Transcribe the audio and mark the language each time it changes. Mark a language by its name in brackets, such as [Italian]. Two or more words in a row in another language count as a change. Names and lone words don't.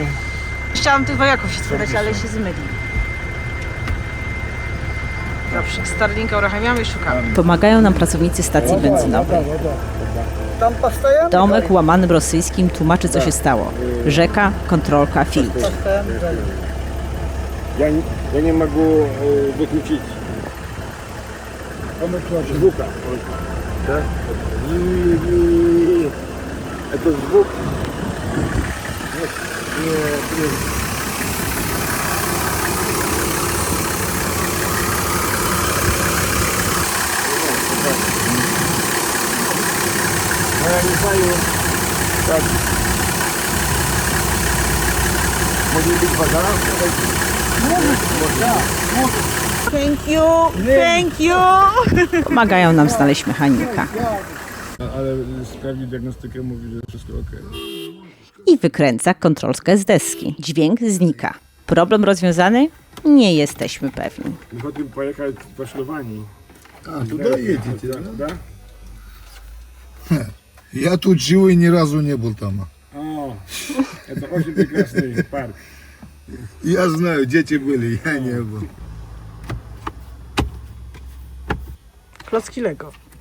[Polish] Chciałam tych wojaków się spytać, ale się zmyli. Dobrze, Starlinka uruchamiamy i szukamy. Pomagają nam pracownicy stacji benzynowej. Tomek łamanym rosyjskim tłumaczy, co się stało. Rzeka, kontrolka, filtr. [Russian] Я не могу выключить звука. Да? Это звук. Я не знаю, как может быть вода. [English] Thank you! [Polish] Pomagają nam znaleźć mechanika. Ale sprawdzi diagnostykę, mówi, że wszystko ok. I wykręca kontrolkę z deski. Dźwięk znika. Problem rozwiązany? Nie jesteśmy pewni. [Russian] Хотим поехать по Шлювании. А, туда едете, да? Да? Я тут живу и ни разу не был там. О, это очень прекрасный парк. Я знаю, дети были, я не был. [Polish] Klocki Lego.